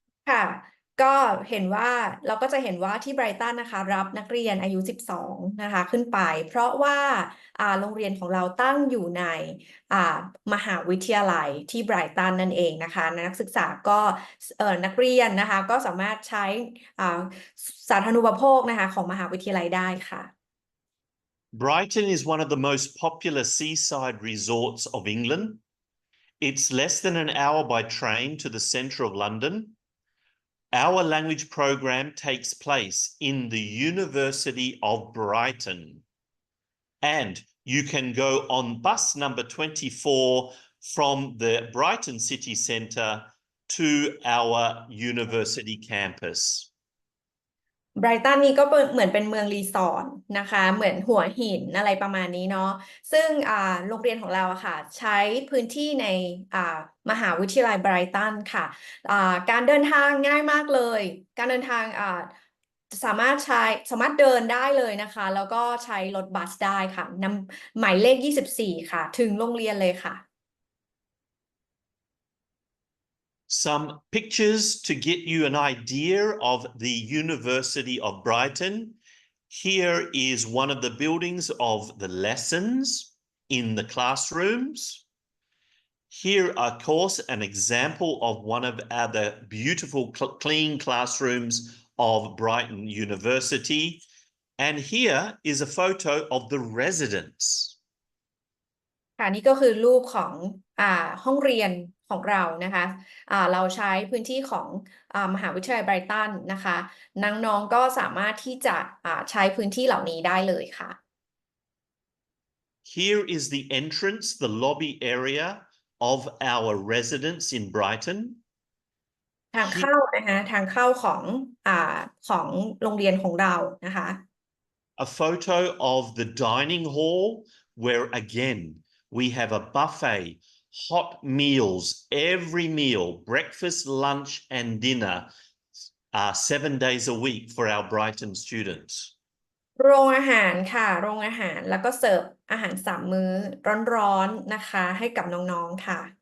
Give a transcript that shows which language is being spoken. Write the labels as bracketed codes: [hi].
[th] ค่ะก็เห็นว่าเราก็จะเห็นว่าที่ไบรตันนะคะรับนักเรียนอายุ12นะคะขึ้นไปเพราะว่าโรงเรียนของเราตั้งอยู่ในมหาวิทยาลัยที่ไบรตันนั่นเองนะคะนักศึกษาก็นักเรียนนะคะก็สามารถใช้สาธารณูปโภคนะคะของมหาวิทยาลัยได้ค่ะ [en] Brighton is one of the most popular seaside resorts of England. It's less than an hour by train to the centre of London. Our language program takes place in the University of Brighton. And you can go on bus number 24 from the Brighton city centre to our university campus. [th] ไบรตันนี่ก็เหมือนเป็นเมืองรีสอร์ทนะคะเหมือนหัวหินอะไรประมาณนี้เนาะซึ่งโรงเรียนของเราอะค่ะใช้พื้นที่ในมหาวิทยาลัยไบรตันค่ะการเดินทางง่ายมากเลยการเดินทางสามารถเดินได้เลยนะคะแล้วก็ใช้รถบัสได้ค่ะนำหมายเลข24ค่ะถึงโรงเรียนเลยค่ะ [en] Some pictures to get you an idea of the University of Brighton. Here is one of the buildings of the lessons in the classrooms. Here, of course, an example of one of the beautiful clean classrooms of Brighton University. And here is a photo of the residence. [th] ค่ะนี่ก็คือรูปของห้องเรียนของเรานะคะเราใช้พื้นที่ของมหาวิทยาลัยไบรตันนะคะน้องๆก็สามารถที่จะใช้พื้นที่เหล่านี้ได้เลยค่ะ [en] Here is the entrance, the lobby area of our residence in Brighton. [th] ทางเข้านะคะทางเข้าของโรงเรียนของเรานะคะ [en] A photo of the dining hall where again we have a buffet, hot meals, every meal, breakfast, lunch and dinner 7 days a week for our Brighton students. [th] โรงอาหารค่ะโรงอาหารแล้วก็เสิร์ฟอาหาร3 มื้อร้อนๆนะคะให้กับน้องๆค่ะ